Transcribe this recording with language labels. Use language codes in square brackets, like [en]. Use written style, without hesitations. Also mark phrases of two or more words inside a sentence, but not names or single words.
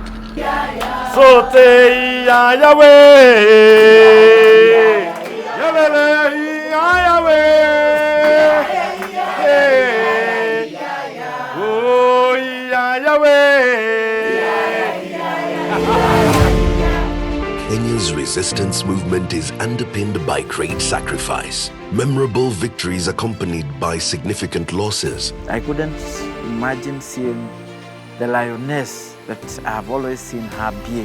[en] Sote ya Yahweh. Yahweh ya Yahweh. Oh ya Yahweh. Kenya's resistance movement is underpinned by great sacrifice, memorable victories accompanied by significant losses. I couldn't imagine seeing the lioness that I've always seen her being.